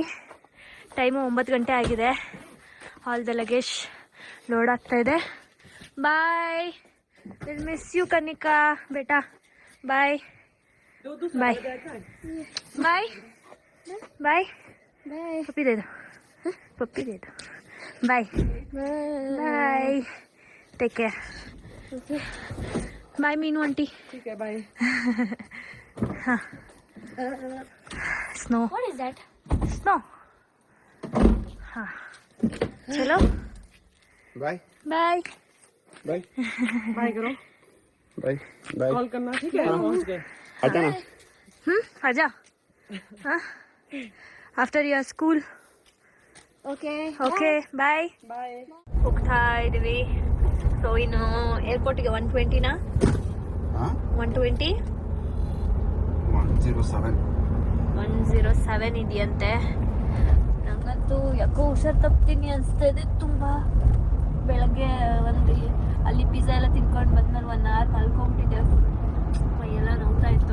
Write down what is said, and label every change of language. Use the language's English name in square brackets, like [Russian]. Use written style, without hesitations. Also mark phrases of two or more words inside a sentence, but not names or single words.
[Kannada] ಟೈಮು 9 ಗಂಟೆ ಆಗಿದೆ. [English] all the luggage load [Kannada] ಆಗ್ತಾ ಇದೆ. [English] Bye, will miss you Kanika beta. Bye bye bye bye. [Hindi] ಪಪ್ಪಿ दे दो. [English] Bye bye, take care. Bye Meenu aunty. Bye. Haan, स्नो. What is that? Snow. [Hindi] हाँ, चलो. [English] बाय बाय बाय [Hindi] बाय करो, [English] Bye bye. [Hindi] कॉल करना, ठीक है? पहुंच गए. आजा ना. आजा. हाँ, [English] after your school. Okay bye बाय. [Kannada] ಹೋಗ್ತಾ ಇದ್ದೀವಿ. ಸೊ ಇನ್ನು ಏರ್ಪೋರ್ಟಿಗೆ 120ನಾ? 120 107 ಇದೆಯಂತೆ. ನಂಗಂತೂ ಯಾಕೋ ಹುಷಾರು ತಪ್ತೀನಿ ಅನಿಸ್ತಾ ಇದೆ ತುಂಬ. ಬೆಳಗ್ಗೆ ಅಲ್ಲಿ ಪಿಜ್ಜಾ ಎಲ್ಲ ತಿನ್ಕೊಂಡು ಬಂದ್ಮೇಲೆ 1 hour ಮಲ್ಕೊಂಬಿಟ್ಟಿದ್ದೆ, ಮೈಯೆಲ್ಲ ನೋವ್ತಾ ಇತ್ತು.